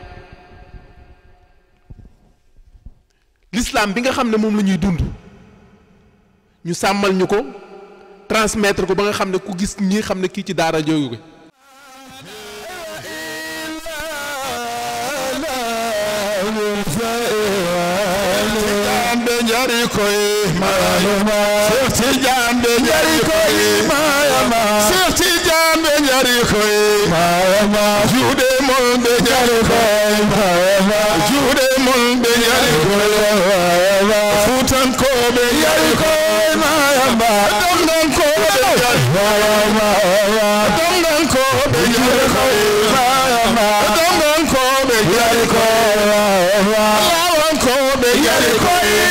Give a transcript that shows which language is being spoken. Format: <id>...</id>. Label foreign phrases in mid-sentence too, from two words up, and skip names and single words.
<wo>l'islam bi nga xam ne moom la ñuy dund ñu sàmmal ñu ko transmettre ko ba nga xam ne ku gis ñi xam ne kii ci daara jóge ko</wo> <ff>njari koy mayama Cheikh Tidiane be njari koy mayama Cheikh Tidiane be njari koy mayama juude mon be njari koy mayama juude mon be njari koy mayama futan ko be njari koy mayama dongan ko be njari mayama dongan ko be njari koy mayama dongan ko be njari koy mayama lawan ko be njari koy</ff>